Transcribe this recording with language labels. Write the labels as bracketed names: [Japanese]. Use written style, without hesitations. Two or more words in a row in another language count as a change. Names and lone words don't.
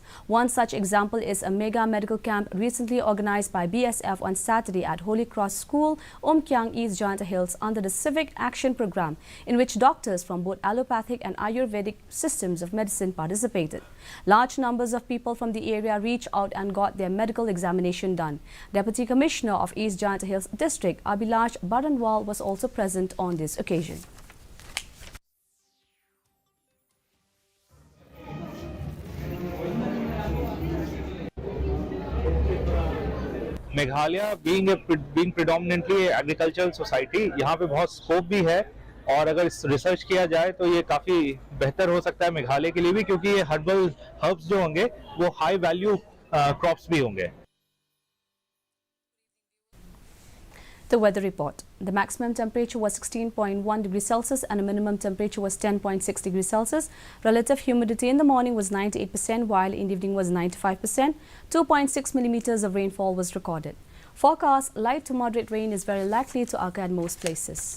[English] One such example is a mega medical camp recently organized by BSF on Saturday at Holy Cross School, Umkyang, East Janta Hills, under the Civic Action Program, in which doctors from both allopathic and Ayurvedic systems of medicine participated. Large numbers of people from the area reached out and got their medical examination done. Deputy Commissioner of East Janta Hills District, Abhilash Baranwal, was also present on this occasion. मेघालय being predominantly agricultural society, [Hindi] यहाँ पे बहुत स्कोप भी है और अगर रिसर्च किया जाए तो ये काफ़ी बेहतर हो सकता है मेघालय के लिए भी, क्योंकि ये हर्ब्स जो होंगे वो [English] high value crops [Hindi] भी होंगे. [English] The weather report. The maximum temperature was 16.1 degrees Celsius and a minimum temperature was 10.6 degrees Celsius. Relative humidity in the morning was 98%, while in the evening was 95%. 2.6 millimeters of rainfall was recorded. Forecast: light to moderate rain is very likely to occur at most places.